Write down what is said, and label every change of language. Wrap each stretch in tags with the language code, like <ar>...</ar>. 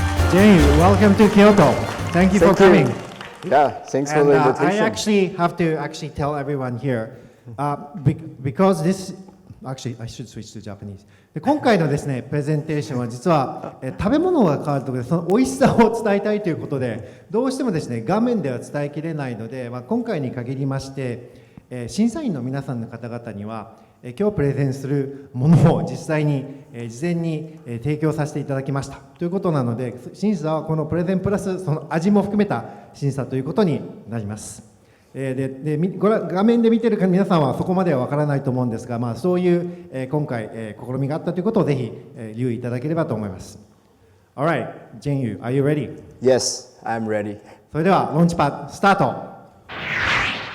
<en>Jane, welcome to Kyoto. Thank you for coming. Yeah, thanks for the invitation. I actually have to tell everyone here, because this, actually I should switch to Japanese.</en> <ja>で今回のですね、プレゼンテーションは実は食べ物が変わるときでその美味しさを伝えたいということで、どうしてもですね、画面では伝えきれないので、今回に限りまして、審査員の皆さんの方々には、今日プレゼンするものを実際に事前に提供させていただきましたということなので、審査はこのプレゼンプラスその味も含めた審査ということになります。画面で見てる皆さんはそこまでは分からないと思うんですが、そういう今回試みがあったということをぜひ留意いただければと思います。</ja> <en>Alright, Jin-Yu, are you ready? Yes, I'm ready.</en> <ja>それではローンチパッドスタート。</ja>